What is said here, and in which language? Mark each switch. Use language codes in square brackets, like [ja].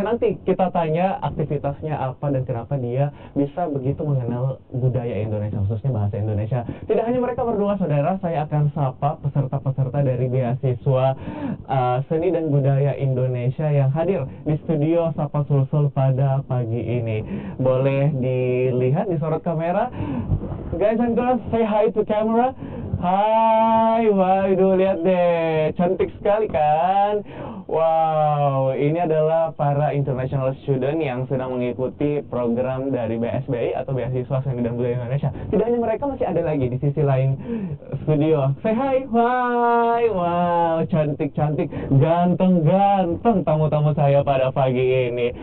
[id] Nanti kita tanya aktivitasnya apa dan kenapa dia bisa begitu mengenal budaya Indonesia, khususnya bahasa Indonesia. Tidak hanya mereka berdua saudara, saya akan sapa peserta-peserta dari beasiswa seni dan budaya Indonesia yang hadir di studio Sapa Sulsel pada pagi ini. Boleh dilihat di sorot kamera. [en] Guys and girls, say hi to camera. [id] Hai, waduh lihat deh, cantik sekali kan? Wow, ini adalah para international student yang sedang mengikuti program dari BSBI atau Beasiswa Seni dan Budaya Indonesia. Tidak hanya mereka, masih ada lagi di sisi lain studio. [en] Say hi, [id] hai, wow, cantik-cantik, ganteng-ganteng tamu-tamu saya pada pagi ini.